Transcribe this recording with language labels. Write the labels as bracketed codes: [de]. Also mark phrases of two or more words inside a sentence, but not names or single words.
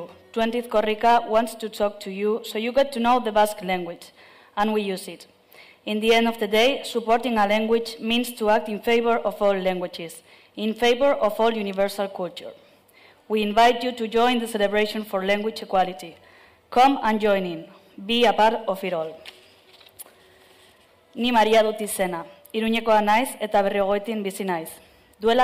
[en] 20th Korrika wants to talk to you so you get to know the Basque language, and we use it. In the end of the day, supporting a language means to act in favor of all languages, in favor of all universal culture. We invite you to join the celebration for language equality. Come and join in. Be a part of it all. [eu] Ni Maria dut izena. Iruñekoa naiz eta Berriogoetin bizi naiz.